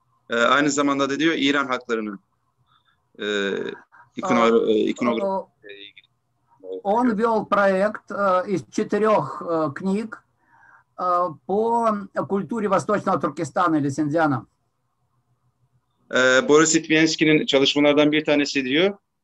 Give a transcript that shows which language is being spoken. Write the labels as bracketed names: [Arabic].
[Turkish] Aynı zamanda da diyor İran halklarının ikonografi. [Russian] Он вел проект из 4 книг по культуре Восточного Туркестана или Синдзяна. [Turkish] Boris Litvinski'nin çalışmalardan bir tanesi diyor.